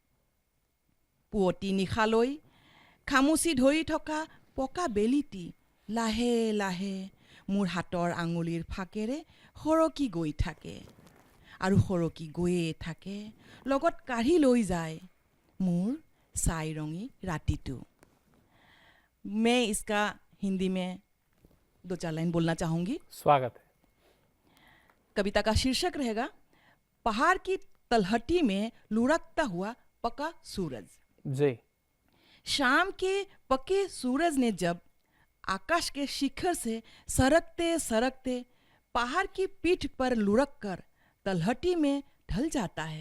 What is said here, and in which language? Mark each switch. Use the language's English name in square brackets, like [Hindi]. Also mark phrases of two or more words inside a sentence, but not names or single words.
[Assamese] পুৱতি নিশালৈ খামুচি ধৰি থকা পকা বেলিটি লাহে লাহে মোৰ হাতৰ আঙুলিৰ ফাকেৰে সৰকি গৈ থাকে আৰু সৰকি গৈয়ে থাকে, লগত কাঢ়ি লৈ যায় মোৰ ছাই ৰঙী ৰাতিটো। [Hindi] मैं इसका हिंदी में 2-4 लाइन बोलना चाहूँगी। स्वागत है। कविता का शीर्षक रहेगा पहाड़ की तलहटी में लुढ़कता हुआ पका सूरज। जी। शाम के पके सूरज ने जब आकाश के शिखर से सरकते सरकते पहाड़ की पीठ पर लुढ़क कर तलहटी में ढल जाता है।